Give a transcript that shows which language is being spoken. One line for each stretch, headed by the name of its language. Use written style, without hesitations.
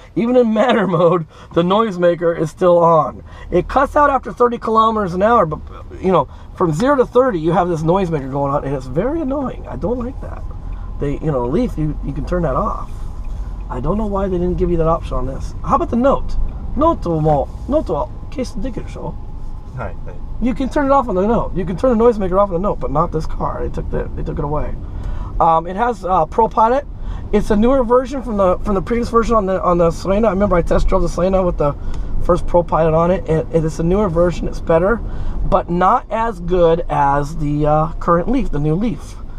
English: Even in manual mode, the noisemaker is still on. It cuts out after 30 kilometers an hour, but you know, from 0 to 30, you have this noisemaker going on, and it's very annoying. I don't like that. Leaf, you can turn that off. I don't know why they didn't give you that option on this. How about the Note?
Japanese: Noteは消しできるでしょ?
English: You can turn it off on the Note. You can turn the noisemaker off on the Note, but not this car. They took it away. It has Pro Pilot. It's a newer version from the previous version on the Serena. I remember I test drove the Serena with the first Pro Pilot on it. It's a newer version. It's better, but not as good as the current Leaf, the new Leaf.